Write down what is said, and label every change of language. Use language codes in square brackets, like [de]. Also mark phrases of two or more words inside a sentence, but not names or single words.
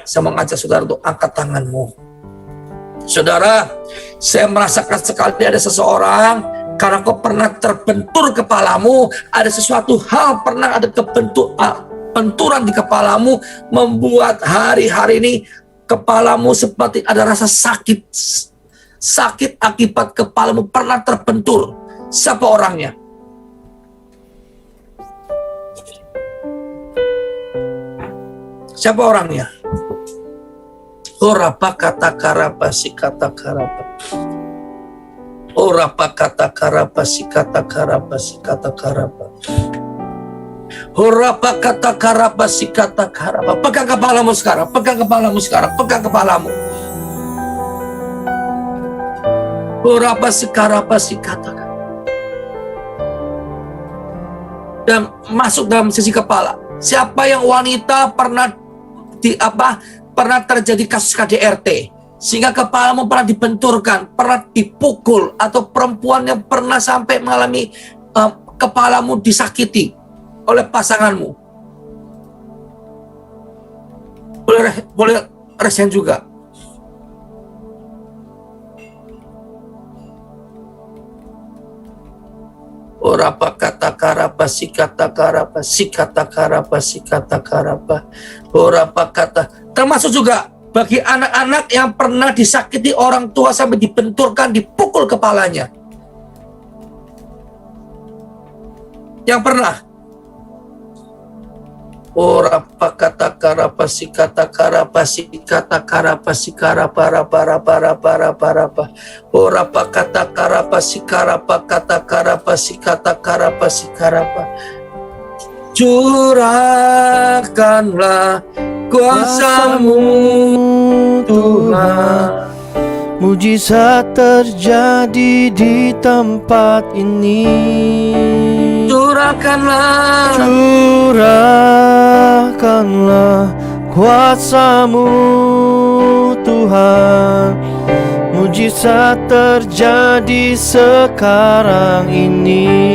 [id] Saya mengajak saudara untuk angkat tanganmu. Saudara, saya merasakan sekali ada seseorang, karena kau pernah terbentur kepalamu, ada sesuatu hal pernah ada benturan di kepalamu, membuat hari-hari ini kepalamu seperti ada rasa sakit. Sakit akibat kepalamu pernah terbentur. Siapa orangnya? Siapa orangnya? Orapa kata karapa si kata karapa. Orapa kata karapa si kata karapa si kata karapa. Orapa kata karapa si kata karapa. Pegang kepalamu sekarang, pegang kepalamu sekarang, pegang kepalamu. Orapa si karapa si kata. dan masuk dalam sisi kepala. Siapa yang wanita pernah pernah terjadi kasus KDRT sehingga kepalamu pernah dibenturkan, pernah dipukul, atau perempuan yang pernah sampai mengalami kepalamu disakiti oleh pasanganmu, boleh resen juga. Orapa kata karapa sikata karapa sikata karapa sikata karapa orapa kata. Termasuk juga bagi anak-anak yang pernah disakiti orang tua sampai dibenturkan, dipukul kepalanya. Yang pernah. Orapa kata karapa sikata karapa sikata karapa sikara para orapa kata karapa sikarapa kata karapa sikata karapa sikarapa. Curahkanlah kuasa-Mu Tuhan, mujizat terjadi di tempat ini. Curahkanlah kuasa-Mu Tuhan, mujizat terjadi sekarang ini.